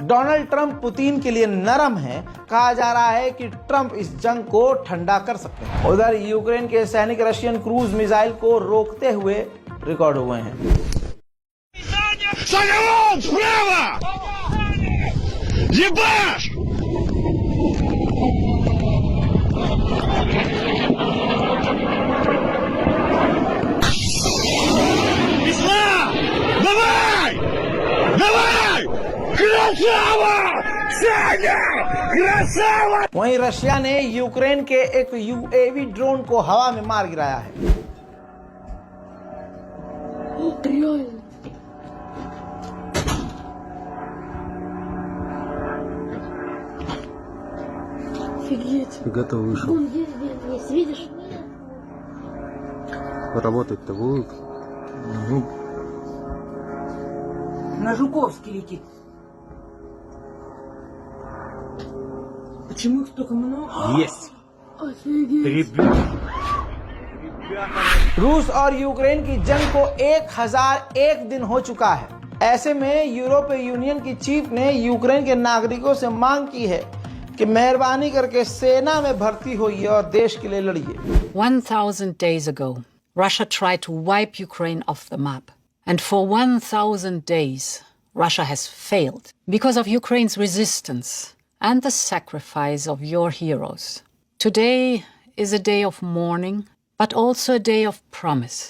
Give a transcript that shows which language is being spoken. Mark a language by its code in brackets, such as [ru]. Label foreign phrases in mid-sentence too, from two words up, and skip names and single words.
[hi] डोनाल्ड ट्रंप पुतिन के लिए नरम है। कहा जा रहा है कि ट्रंप इस जंग को ठंडा कर सकते हैं। उधर यूक्रेन के सैनिक [en] Russian cruise missile [hi] को रोकते हुए रिकॉर्ड हुए हैं। [ru] Ебаш! Ислам! Давай! Давай! Красава! Саня! Красава! [hi] वहीं रशिया ने यूक्रेन के एक [en] UAV drone [hi] को हवा में मार गिराया है। [ru] Реально. Офигеть. Фига-то вышел. Он есть, видишь? Работать-то будут? Ну, На Жуковский летит. Почему их столько много? есть. Офигеть. [hi] रूस और यूक्रेन की जंग को 1001 दिन हो चुका है। ऐसे में यूरोपीय यूनियन की चीफ ने यूक्रेन के नागरिकों से मांग की है कि मेहरबानी करके सेना में भर्ती होइए और देश के लिए लड़िए। [en] 1,000 days ago, Russia tried to wipe Ukraine off the map. And for 1,000 days, Russia has failed because of Ukraine's resistance and the sacrifice of your heroes. Today is a day of mourning, but also a day of promise.